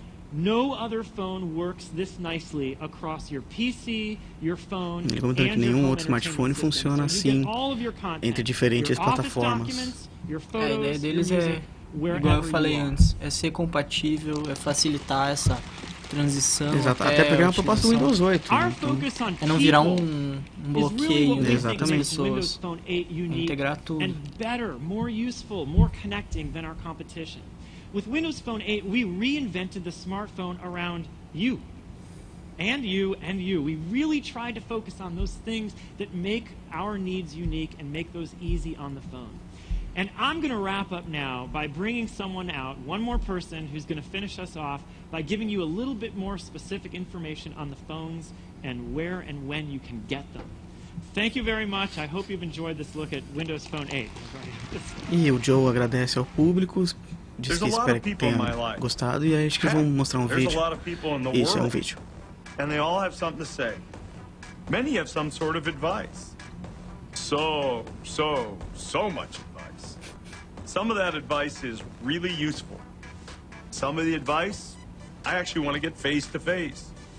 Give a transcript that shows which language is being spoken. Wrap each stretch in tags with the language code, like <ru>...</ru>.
<en>No other phone works this nicely across your PC, your phone,</en> <pt>Ele comentando que nenhum outro smartphone funciona assim entre diferentes plataformas. A ideia deles é, igual eu falei antes, é ser compatível, é facilitar essa transição. Exato, até pegar uma proposta do Windows 8. Né? Então, é não virar um bloqueio das pessoas. Integrar tudo.</pt> <en>And better, more useful, more connecting than our competition. With Windows Phone 8, we reinvented the smartphone around you. And you, and you. We really tried to focus on those things that make our needs unique and make those easy on the phone. And I'm going to wrap up now by bringing someone out, one more person who's going to finish us off by giving you a little bit more specific information on the phones and where and when you can get them. Thank you very much. I hope you've enjoyed this look at Windows Phone 8.</en> <pt>E o Joe agradece ao público, diz que espera que tenha gostado e acho que vão mostrar um vídeo. Isso, é um vídeo.</pt> <en>And they all have something to say. Many have some sort of advice. So much advice. Some of that advice is really useful. Some of the advice, I actually want to get face to face.</en>